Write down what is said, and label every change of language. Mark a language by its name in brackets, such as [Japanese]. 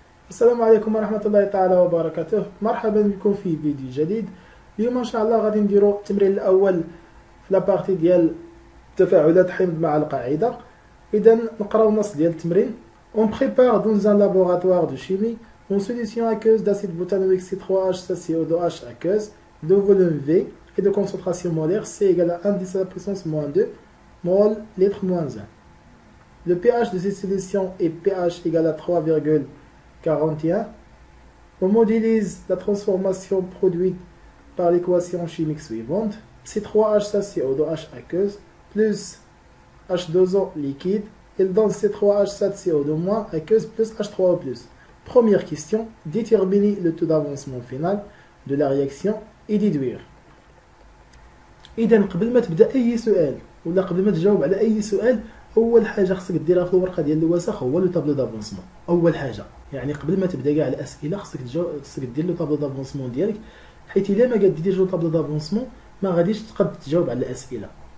[Arabic] السلام عليكم ورحمة الله تعالى وبركاته. مرحبا بكم في فيديو جديد. اليوم ان شاء الله غادي نديرو التمرين الاول في لابارتي ديال تفاعلات حمض مع القاعدة. اذا نقراو النص ديال التمرين. [French] On prépare dans un laboratoire de chimie une solution aqueuse d'acide butanoïque C3H6CO2H aqueuse de volume V et de concentration molaire C égale à 1 10 à la puissance moins 2 mol litre moins 1. Le pH de cette solution est pH égale à 3,41. On modélise la transformation produite par l'équation chimique suivante. C3H7CO2H aqueuse plus H2O liquide. Il donne C3H7CO2- aqueuse plus H3O+. Première question, déterminer le taux d'avancement final de la réaction et déduire. [Arabic] إذا قبل ما تبدا اي سؤال ولا قبل ما تجاوب على اي سؤال، اول حاجه خصك ديرها في الورقه ديال الوسخ هو لو طابلو دافونسمون. اول حاجه يعني قبل ما تبدا كاع الاسئله خصك دير لو طابلو دافونسمون ديالك، حيت الا ما قاديش لو طابلو دافونسمون ما غاديش تقد تجاوب على الاسئله.